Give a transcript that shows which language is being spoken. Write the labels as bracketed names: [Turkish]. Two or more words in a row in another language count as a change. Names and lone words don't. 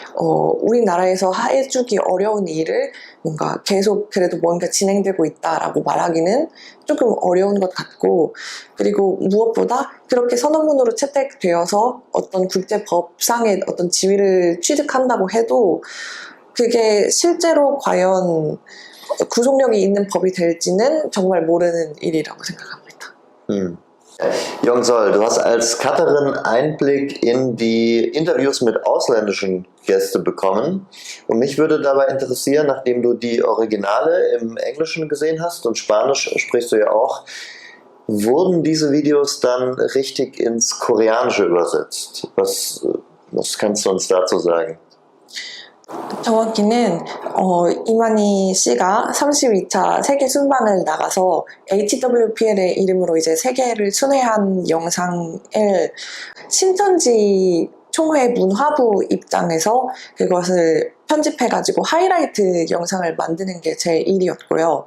[Korean] 우리나라에서 해주기 어려운 일을 뭔가 계속 그래도 뭔가 진행되고 있다라고 말하기는 조금 어려운 것 같고, 그리고 무엇보다 그렇게 선언문으로 채택되어서 어떤 국제법상의 어떤 지위를 취득한다고 해도 그게 실제로 과연 구속력이 있는 법이 될지는 정말 모르는 일이라고 생각합니다. [German] Yongsol, du hast als Cutterin Einblick in die Interviews mit ausländischen Gästen bekommen. Und mich würde dabei interessieren, nachdem du die Originale im Englischen gesehen hast und Spanisch sprichst du ja auch, wurden diese Videos dann richtig ins Koreanische übersetzt? Was kannst du uns dazu sagen? [Korean] 정확히는 이만희 씨가 32차 세계 순방을 나가서 HWPL의 이름으로 이제 세계를 순회한 영상을 신천지 총회 문화부 입장에서 그것을 편집해가지고 하이라이트 영상을 만드는 게 제 일이었고요.